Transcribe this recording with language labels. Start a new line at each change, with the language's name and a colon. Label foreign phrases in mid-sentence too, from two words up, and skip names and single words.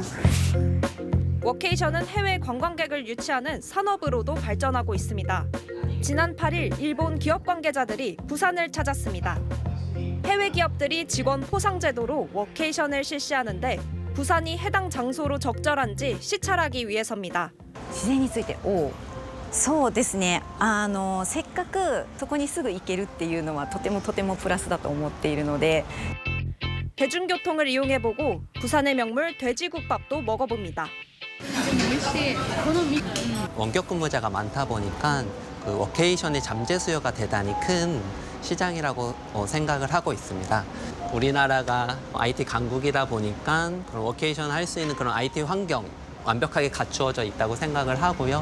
Korean: 워케이션은 해외 관광객을 유치하는 산업으로도 발전하고 있습니다. 지난 8일 일본 기업 관계자들이 부산을 찾았습니다. 해외 기업들이 직원 포상 제도로 워케이션을 실시하는데 부산이 해당 장소로 적절한지 시찰하기 위해서입니다.
Japanese: 自然についてそうですね。せっかくそこにすぐ行けるっていうのはとてもプラスだと思っているので
Korean: 대중교통을 이용해보고 부산의 명물 돼지국밥도 먹어봅니다. 원격 근무자가 많다 보니까 워케이션의 잠재 수요가 대단히 큰 시장이라고 생각을 하고 있습니다. 우리나라가 IT 강국이다 보니까 그런 워케이션 할 수 있는 그런 IT 환경 완벽하게 갖추어져 있다고 생각을 하고요.